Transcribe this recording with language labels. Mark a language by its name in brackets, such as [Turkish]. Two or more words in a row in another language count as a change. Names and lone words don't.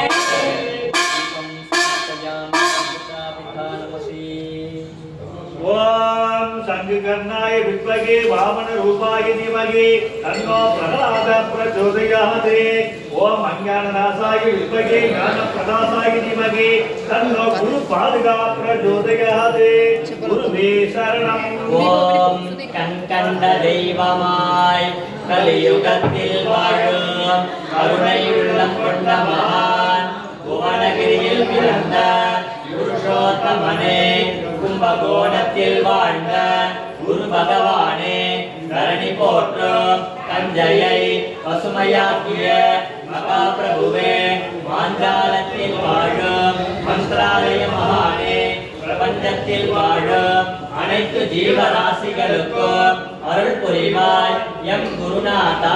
[Sanskrit] ओम संगकर्णाय विद्महे वामन रूपाय धीमहि तन्नो प्रहलाद प्रचोदयात् ओम अज्ञाननाशाय विद्महे ज्ञानप्रदासाय धीमहि तन्नो गुरुपादुका प्रचोदयात् गुरुवे शरणं [Tamil] ओम கண்கண்ட தெய்வமாய் கலியுகத்தில் வாழும் கருணை உள்ளம் கொண்ட மகான் புவனகிரியில் பிறந்த புருஷோத்தமனே கும்பகோணத்தில் வாழ்ந்த குரு பகவானே தரணி போற்றும் தஞ்சையை பசுமையாக்கிய மகாபிரபுவே மாஞ்சாலத்தில் வாழும் மந்திராலய மகானே பிரபஞ்சத்தில் வாழும் அனைத்து ஜீவராசிகளுக்கும் அருள் புரிவாய் எம் குருநாதா.